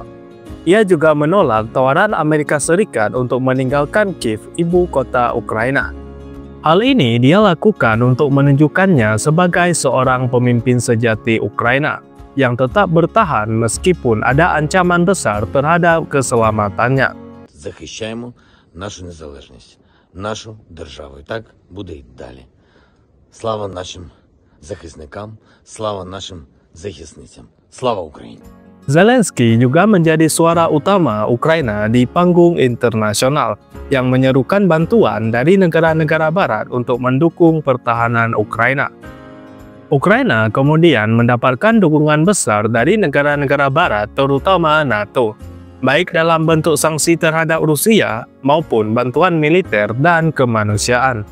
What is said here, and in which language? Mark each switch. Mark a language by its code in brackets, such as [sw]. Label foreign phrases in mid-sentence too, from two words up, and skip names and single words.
[id] Ia juga menolak tawaran Amerika Serikat untuk meninggalkan Kiev, ibu kota Ukraina. Hal ini dia lakukan untuk menunjukkannya sebagai seorang pemimpin sejati Ukraina yang tetap bertahan meskipun ada ancaman besar terhadap keselamatannya. [uk] Захищаємо нашу незалежність, нашу державу. І так буде й далі. Слава нашим захисникам, слава нашим захисницям. Слава Україні! [id] Zelensky juga menjadi suara utama Ukraina di panggung internasional yang menyerukan bantuan dari negara-negara barat untuk mendukung pertahanan Ukraina. Ukraina kemudian mendapatkan dukungan besar dari negara-negara barat terutama NATO, baik dalam bentuk sanksi terhadap Rusia maupun bantuan militer dan kemanusiaan.